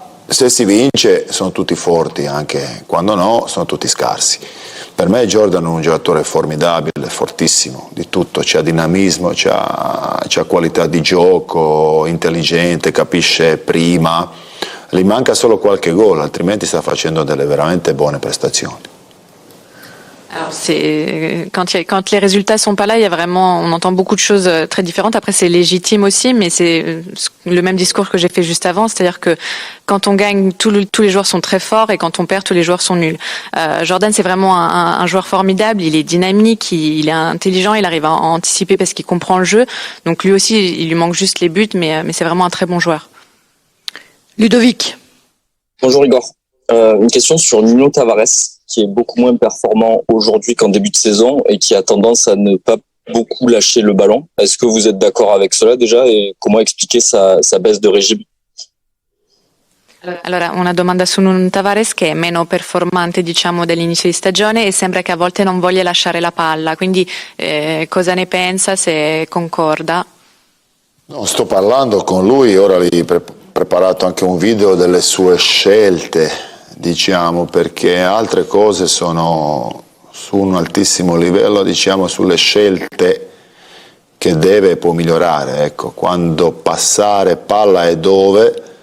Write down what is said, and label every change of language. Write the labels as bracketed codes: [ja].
[it] Se si vince sono tutti forti, anche quando no sono tutti scarsi. Per me Jordan è un giocatore formidabile, fortissimo, di tutto, c'ha dinamismo, c'ha qualità di gioco, intelligente, capisce prima, gli manca solo qualche gol, altrimenti sta facendo delle veramente buone prestazioni. [fr] Alors quand les résultats sont pas là, il y a vraiment, on entend beaucoup de choses très différentes. Après c'est légitime aussi, mais c'est le même discours que j'ai fait juste avant, c'est-à-dire que quand on gagne, tous les joueurs sont très forts et quand on perd, tous les joueurs sont nuls. Jordan c'est vraiment un joueur formidable, il est dynamique, il est intelligent, il arrive à anticiper parce qu'il comprend le jeu. Donc lui aussi, il lui manque juste les buts, mais c'est vraiment un très bon joueur. Ludovic. Bonjour Igor. Une question sur Nuno Tavares, qui est beaucoup moins performant aujourd'hui qu'en début de saison et qui a tendance à ne pas beaucoup lâcher le ballon. Est-ce que vous êtes d'accord avec cela déjà et comment expliquer sa baisse de régime? [it] Allora, una domanda su Nuno Tavares che è meno performante diciamo dell'inizio di stagione e sembra che a volte non voglia lasciare la palla, quindi cosa ne pensa, se concorda? No, sto parlando con lui, ora gli ho preparato anche un video delle sue scelte, diciamo, perché altre cose sono su un altissimo livello, diciamo, sulle scelte che deve e può migliorare, ecco, quando passare palla e dove,